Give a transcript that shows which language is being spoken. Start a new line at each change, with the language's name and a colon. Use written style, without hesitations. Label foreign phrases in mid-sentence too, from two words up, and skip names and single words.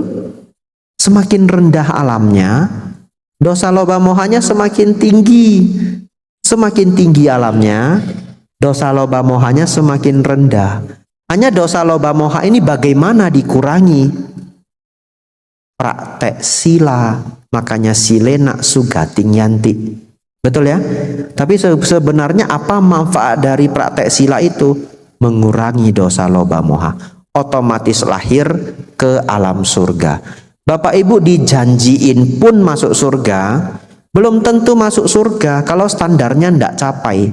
Indonesian: Semakin rendah alamnya, dosa loba mohanya semakin tinggi. Semakin tinggi alamnya, dosa loba mohanya semakin rendah. Hanya dosa loba moha ini bagaimana dikurangi?
Pali: Praktek sila, makanya silena sugating yanti.
Indonesian: Betul ya? Tapi sebenarnya apa manfaat dari praktek sila itu? Mengurangi dosa loba moha. Otomatis lahir ke alam surga. Bapak Ibu dijanjiin pun masuk surga, belum tentu masuk surga kalau standarnya tidak capai.